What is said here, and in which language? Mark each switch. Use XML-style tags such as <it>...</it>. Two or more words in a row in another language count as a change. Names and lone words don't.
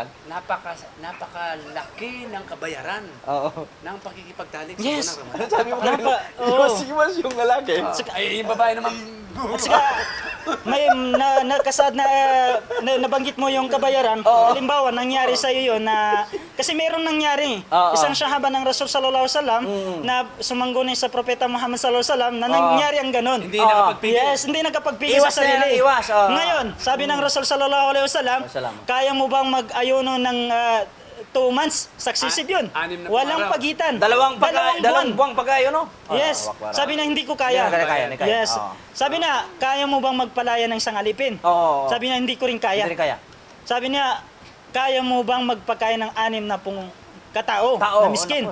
<tl>Napakalaki ng kabayaran ng pakikipagtalik sa Yes. buwan ng Ramadan. Iwas yung lalaki. Ay, yung babae naman. At saka, may nakasaad na, nabanggit mo yung kabayaran. Halimbawa, nangyari sa iyo yun na kasi mayroong nangyari. Isang sahaba ng Rasul</tl> <ar>صلى الله عليه وسلم</ar> <tl>na sumangguni sa propeta Muhammad</tl> <ar>صلى الله عليه وسلم</ar> <tl>na nangyari ang ganun. Hindi nakapagpigil. Yes, hindi nakapagpigil Iwas sa sarili. na yan, iwas. Ngayon, sabi ng Rasul</tl> <ar>صلى الله عليه وسلم,</ar> <tl>kaya mo bang mag-ayuno ng 2 months? Successive yun. Walang pagitan. Dalawang buwang pag-ayo, no? Yes. Sabi na hindi ko kaya. Hindi kaya. Yes. Sabi na, kaya mo bang magpalaya ng isang alipin? Sabi na, hindi ko rin kaya. Hindi kaya. Sabi niya, kaya mo bang magpakain ng 6 na katao na miskin?</tl>